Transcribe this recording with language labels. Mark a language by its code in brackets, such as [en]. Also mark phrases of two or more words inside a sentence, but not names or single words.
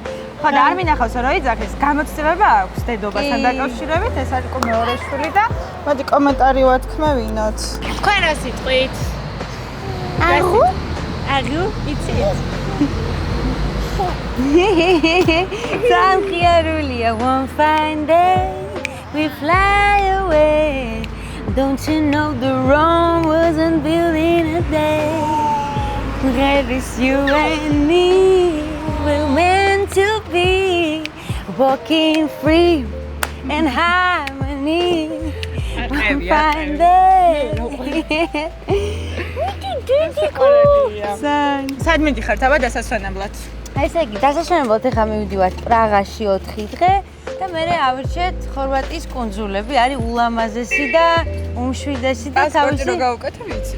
[ka] ხო და არ მინახავს რომ იძახის, გამოცდილება აქვს დედობასთან დაკავშირებით, ეს არის მეორე შვილი და მოდი კომენტარი ვათქმევინოთ. თქვენ რა სიტყვით? აგუ? აგუ? იცით? ძალიან ხიარულია. [en] One fine day we fly away. Don't you know the Rome wasn't built in a day? That is you and me. We're meant to be walking free and harmony. One fine day. [ka] სად მიდიხართ აბა დასასვენებლად? ესე იგი, დასასვენებლად ახლა მივიდივართ პრაღაში 4 დღე და მე ავირჩიეთ ხორვატიის კუნძულები, არის ულამაზესი და უმშვიდესი და პასპორტი რო გავუკეთე ვიცით?